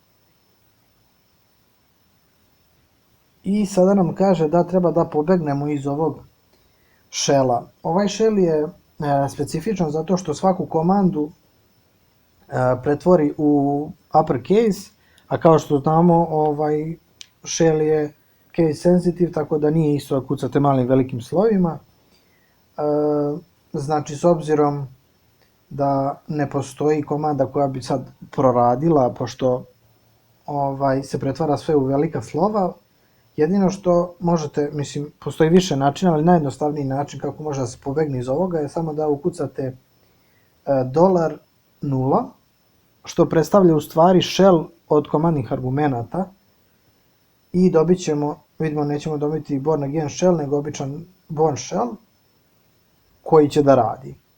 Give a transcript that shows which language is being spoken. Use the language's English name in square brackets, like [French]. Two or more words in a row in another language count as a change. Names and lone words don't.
[Serbian] I sada nam kaže da treba da pobegnemo iz ovog shella. Ovaj shell je specifičan zato što svaku komandu pretvori u uppercase, a kao što znamo ovaj shell je [English] case sensitive, [Serbian] tako da nije isto da kucate malim velikim slovima. Znači, s obzirom da ne postoji komanda koja bi sad proradila, pošto se pretvara sve u velika slova, jedino što možete, mislim, postoji više načina, ali najjednostavniji način kako može da se pobegne iz ovoga je samo da ukucate $0, što predstavlja u stvari shell od komandnih argumenata i dobit ćemo, vidimo, nećemo dobiti [English] born again shell, [Serbian] nego običan [English] born shell [Serbian] koji će da radi.